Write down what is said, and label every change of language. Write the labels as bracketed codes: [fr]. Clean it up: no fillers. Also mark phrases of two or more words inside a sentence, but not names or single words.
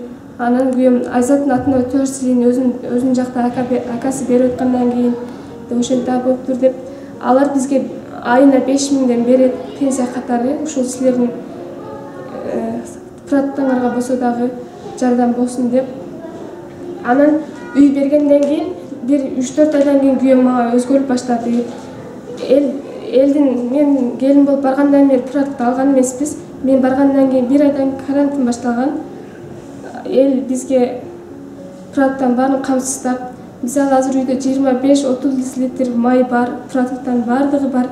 [ky] Анан күйөөм Айзаттын атына өтөрсүн, өзүнүн жакта акасы берип аткандан кийин деп ошентип болуптур деп. Алар бизге айына 5000 берет пенсия катары. Ушул силердин продуктаңарга болсо дагы жардам болсун деп. Анан үй бергенден кийин бир 3-4 айдан кийин kүйөөм мага өзгөрүп баштады. Элдин мен келин болуп баргандан бери продукт алган эмеспиз. Мен баргандан кийин 1 айдан карантин башталган. Эл бизге продукттан баарын камсыздап, мисалы азыр үйдө 25-30 литр май бар, продукттан баардыгы бар.